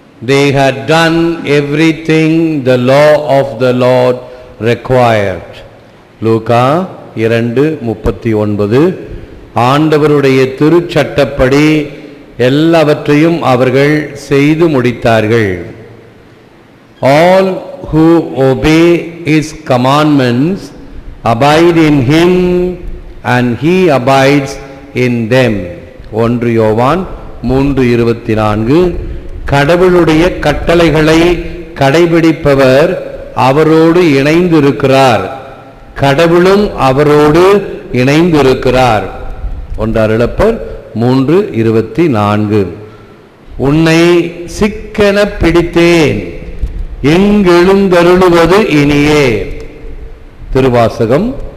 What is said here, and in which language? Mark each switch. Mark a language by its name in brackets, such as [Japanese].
[English] They had done everything the law of the Lord required. [Tamil] லூக்கா 2:39. ஆண்டவருடைய திருச்சட்டப்படி எல்லாவற்றையும் அவர்கள் செய்து முடித்தார்கள். [English] All who obey his commandments abide in him and he abides in them. [Tamil] 1 யோவான் 3:24. கடவுளுடைய கட்டளைகளை கடைபிடிப்பவர் அவரோடு இணைந்திருக்கிறார், கடவுளும் அவரோடு இணைந்திருக்கிறார். 1 Peter 3:24. உன்னை சிக்கென பிடித்தேன், எங்கெழுந்தருளுவது இனியே. திருவாசகம்.